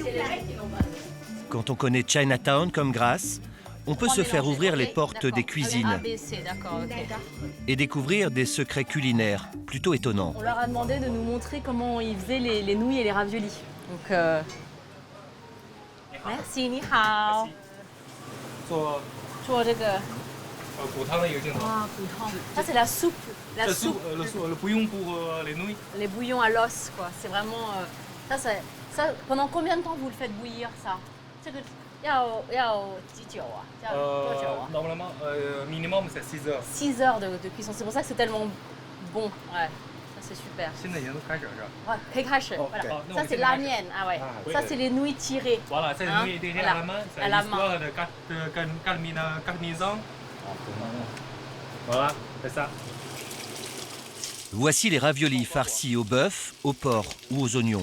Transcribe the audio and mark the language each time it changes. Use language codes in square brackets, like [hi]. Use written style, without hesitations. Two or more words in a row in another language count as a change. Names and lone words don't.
[fr] Quand on connaît Chinatown comme Grace, on peut se faire ouvrir les portes des cuisines ABC, d'accord, ok. et découvrir des secrets culinaires plutôt étonnants. On leur a demandé de nous montrer comment ils faisaient les nouilles et les raviolis. Donc, merci, [zh] 你好. 做做这个补汤的一个镜头。 [fr] Ça, c'est la soupe. La [zh] 这 [fr] soupe. le bouillon pour les nouilles. Les bouillons à l'os, quoi. C'est vraiment. Ça, pendant combien de temps vous le faites bouillir, ça [zh] 这个要几久啊？要多久啊 [fr] Normalement, minimum c'est 6 heures. 6 heures de cuisson. C'est pour ça que c'est tellement bon. Ouais, ça c'est super. [zh] 现在已经都开始是吧 [fr] Ouais, [zh] 可以开始. [fr] Voilà. Oh, non, Ça mais c'est c'est la vrai. mienne. Ah ouais. oui, Ça oui. c'est les nouilles tirées. Voilà, c'est Hein? nouilles tirées Voilà. à la main. C'est À la l'histoire de 4 ans. Voilà, c'est ça. Voici les raviolis farcis au bœuf, au porc ou aux oignons.